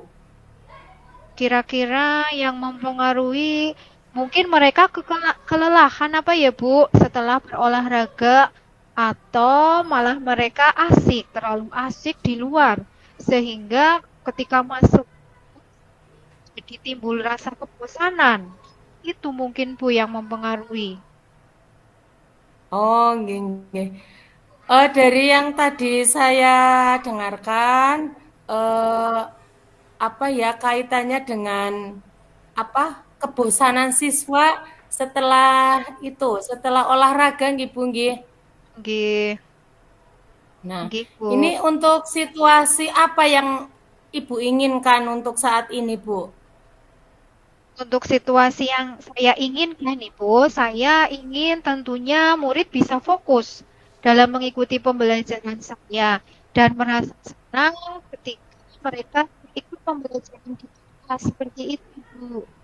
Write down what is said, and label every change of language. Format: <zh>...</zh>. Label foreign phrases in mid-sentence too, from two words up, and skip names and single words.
<id>Kira-kira yang mempengaruhi mungkin mereka kelelahan apa ya Bu setelah berolahraga atau malah mereka asik, terlalu asik di luar sehingga ketika masuk jadi timbul rasa kebosanan. Itu mungkin Bu yang mempengaruhi.</id> <jv>Oh, nggih, nggih.</jv> <id>Dari yang tadi saya dengarkan, eh, apa ya kaitannya dengan apa kebosanan siswa setelah itu, setelah olahraga,</id> <jv>nggih, Bu, nggih. Nggih,</jv> <id>Nah,</id> <jv>nggih</jv> <id>ini Bu. untuk situasi apa yang Ibu inginkan untuk saat ini, Bu? Untuk situasi yang saya inginkan nih Bu, saya ingin tentunya murid bisa fokus dalam mengikuti pembelajaran saya dan merasa senang ketika mereka ikut pembelajaran di kelas seperti itu Bu.</id>